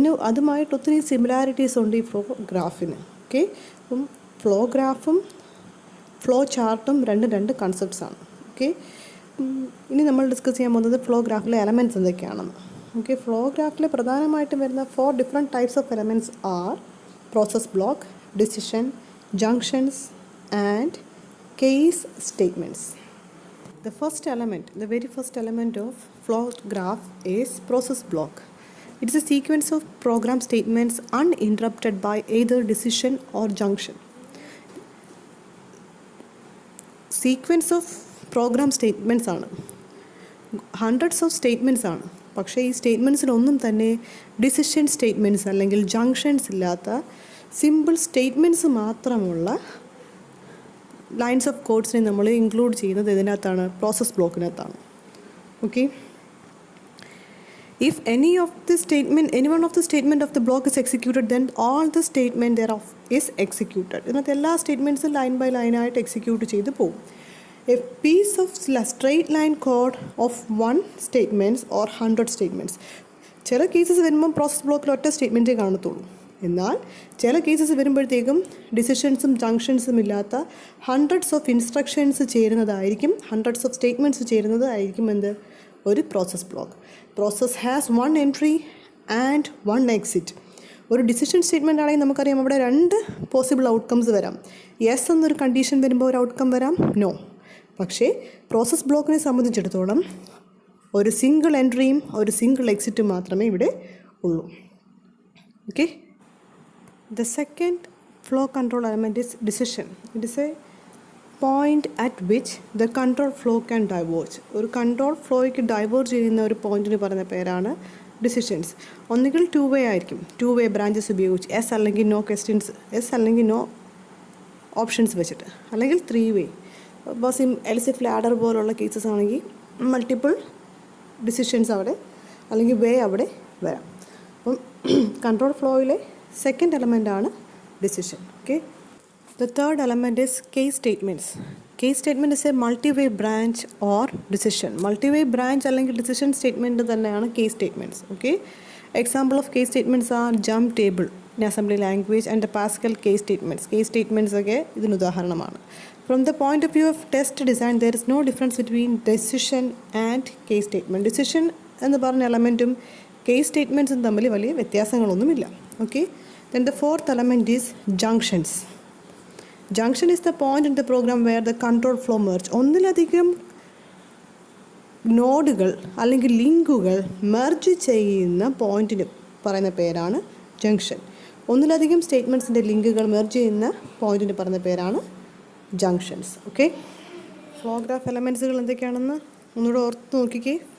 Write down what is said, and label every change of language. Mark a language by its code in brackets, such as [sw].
[ml] അതുമായിട്ട് ഒത്തിരി സിമിലാരിറ്റീസ് ഉണ്ട് ഈ ഫ്ലോ ഗ്രാഫിന്. ഓക്കെ, അപ്പം ഫ്ലോ ഗ്രാഫും ഫ്ലോ ചാർട്ടും രണ്ട് കൺസെപ്റ്റ്സാണ്. ഓക്കെ, ഇനി നമ്മൾ ഡിസ്കസ് ചെയ്യാൻ പോകുന്നത് ഫ്ലോ ഗ്രാഫിലെ എലമെൻറ്റ്സ് എന്തൊക്കെയാണെന്ന്. ഓക്കെ, ഫ്ലോ ഗ്രാഫിൽ പ്രധാനമായിട്ടും വരുന്ന [en] 4 different types of elements are process block, decision, junctions and case statements. The very first element of flow graph is process block. It is a sequence of program statements uninterrupted by either decision or junction. Sequence of program statements ആണ്, hundreds of statements ആണ്. [ml] പക്ഷേ ഈ സ്റ്റേറ്റ്മെൻറ്റ്സിലൊന്നും തന്നെ decision statements അല്ലെങ്കിൽ junctions ഇല്ലാത്ത simple statements മാത്രമുള്ള lines of കോഡ്സിനെ നമ്മൾ include ചെയ്യുന്നത് ഇതിനകത്താണ്, process ബ്ലോക്കിനകത്താണ്. [en] Okay, if any one of the statement of the block is executed, then all the statement thereof is executed. [ml] ഇതിനകത്ത് എല്ലാ സ്റ്റേറ്റ്മെൻറ്റ്സും ലൈൻ ബൈ ലൈനായിട്ട് എക്സിക്യൂട്ട് ചെയ്ത് പോകും. [en] A piece of straight line code of 1 statements or 100 statements. [ml] ചില cases വരുമ്പം process ബ്ലോക്കിൽ ഒറ്റ സ്റ്റേറ്റ്മെൻറ്റേ കാണത്തുള്ളൂ. എന്നാൽ ചില കേസസ് വരുമ്പോഴത്തേക്കും ഡിസിഷൻസും ജംഗ്ഷൻസും ഇല്ലാത്ത hundreds of instructions ചേരുന്നതായിരിക്കും, hundreds of statements ചേരുന്നതായിരിക്കും ഒരു process block. [en] Process has 1 entry and 1 exit. [ml] ഒരു ഡിസിഷൻ സ്റ്റേറ്റ്മെൻ്റ് ആണെങ്കിൽ നമുക്കറിയാം അവിടെ 2 പോസിബിൾ ഔട്ട്കംസ് വരാം. യെസ് എന്നൊരു കണ്ടീഷൻ വരുമ്പോൾ ഒരു ഔട്ട്കം വരാം, നോ. പക്ഷേ പ്രോസസ് ബ്ലോക്കിനെ സംബന്ധിച്ചിടത്തോളം ഒരു സിംഗിൾ എൻട്രിയും ഒരു സിംഗിൾ എക്സിറ്റും മാത്രമേ ഇവിടെ ഉള്ളൂ. [en] Okay, the second flow control element is decision. It is a point at which the control flow can diverge. [ml] ഒരു കൺട്രോൾ ഫ്ലോയ്ക്ക് ഡൈവേർജ് ചെയ്യുന്ന ഒരു പോയിന്റിന് പറയുന്ന പേരാണ് ഡിസിഷൻസ്. ഒന്നുകിൽ 2 വേ ആയിരിക്കും, 2 വേ ബ്രാഞ്ചസ് ഉപയോഗിച്ച്, എസ് അല്ലെങ്കിൽ നോ ക്വസ്റ്റ്യൻസ്, എസ് അല്ലെങ്കിൽ നോ ഓപ്ഷൻസ് വെച്ചിട്ട്, അല്ലെങ്കിൽ 3 വേ. ഇപ്പോൾ എൽസിഫ് ലാഡർ പോലുള്ള കേസസ് ആണെങ്കിൽ മൾട്ടിപ്പിൾ ഡിസിഷൻസ് അവിടെ അല്ലെങ്കിൽ വേ അവിടെ വരാം. അപ്പം കൺട്രോൾ ഫ്ലോയിലെ സെക്കൻഡ് എലമെൻ്റ് ആണ് decision. [en] Okay, the third element is case statements. Case statement is a multiway branch or decision. [ml] മൾട്ടിവേ branch അല്ലെങ്കിൽ ഡിസിഷൻ സ്റ്റേറ്റ്മെൻറ്റ് തന്നെയാണ് case statements. [en] Okay, example of case statements are jump table in assembly language and Pascal case statements. [ml] Case statements ഒക്കെ ഇതിന് ഉദാഹരണമാണ്. [en] From the point of view of test design there is no difference between decision and case statement. [ml] Decision എന്ന് പറഞ്ഞ എലമെൻറ്റും case സ്റ്റേറ്റ്മെൻറ്റ്സും തമ്മിൽ വലിയ വ്യത്യാസങ്ങളൊന്നുമില്ല. [en] Okay, then the fourth element is junctions. Junction is the point in the program where the control flow merge. [ml] ഒന്നിലധികം നോഡുകൾ അല്ലെങ്കിൽ ലിങ്കുകൾ merge ചെയ്യുന്ന പോയിന്റിന് പറയുന്ന പേരാണ് ജംഗ്ഷൻ. ഒന്നിലധികം സ്റ്റേറ്റ്മെൻറ്റ്സിൻ്റെ ലിങ്കുകൾ മെർജ് ചെയ്യുന്ന പോയിന്റിന് പറയുന്ന പേരാണ് ജംഗ്ഷൻസ്. ഓക്കെ, ഫ്ലോ ഗ്രാഫ് എലമെൻറ്റ്സുകൾ എന്തൊക്കെയാണെന്ന് ഒന്നുകൂടെ ഓർത്ത് നോക്കിക്കേ.